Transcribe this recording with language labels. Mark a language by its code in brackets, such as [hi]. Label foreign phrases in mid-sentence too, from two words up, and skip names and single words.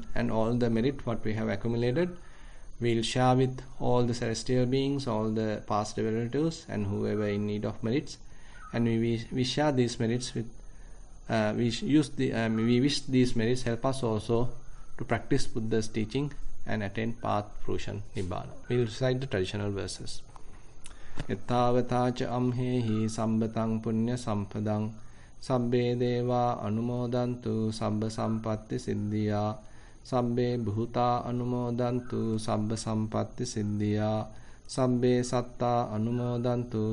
[en] And all the merit what we have accumulated, we'll share with all the celestial beings, all the past relatives, and whoever in need of merits. And we share these merits with. We wish these merits help us also to practice Buddha's teaching and attain path fruition nibbana. We'll recite the traditional verses. [pi] Ettavatacha amhehi sambatang punya sampadang sabbe deva anumodantu sabba sampatti siddhiya sabbe bhuta anumodantu sabba sampatti siddhiya sabbe satta anumodantu